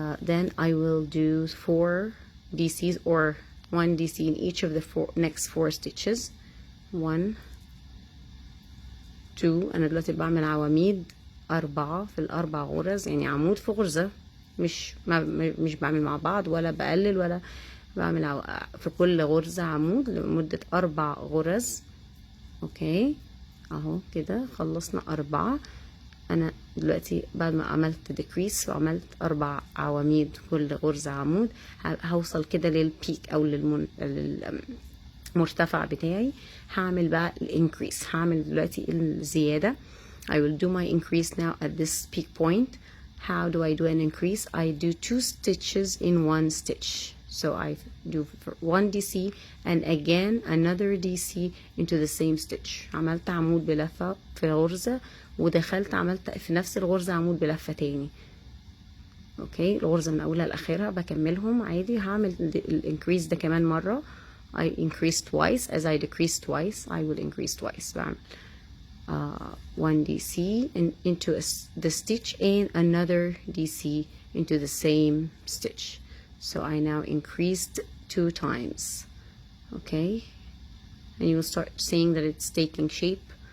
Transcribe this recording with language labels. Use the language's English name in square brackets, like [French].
[English] Then I will do 4 DCs or 1 DC in each of the next 4 stitches. [Arabic] 1 2. أنا دلوقتي بعمل عواميد 4 في الأربع غرز، يعني عمود في غرزة، مش بعمل مع بعض ولا بقلل ولا بعمل في كل غرزة عمود لمدة 4 غرز. اوكي اهو كده خلصنا 4. انا دلوقتي بعد ما عملت ديكريس وعملت 4 عواميد كل غرزة عمود، هوصل كده للبيك او للمرتفع بتاعي. هعمل بقى الانكريس، هعمل دلوقتي الزيادة. [English] I will do my increase now at this peak point. How do I do an increase? I do 2 stitches in 1 stitch. So I do 1 DC and again another DC into the same stitch. [Arabic] عملت عمود بلفة في غرزة ودخلت عملت في نفس الغرزة عمود بلفة تاني. اوكي الغرزة من اولها لاخرها بكملهم عادي. هعمل الانكريس ده كمان مرة. [English] I increase twice as I decrease twice. I will increase twice. [Arabic] بعمل [English] 1 DC into the stitch and another DC into the same stitch. So I now increased 2 times. Okay, and you will start seeing that it's taking shape.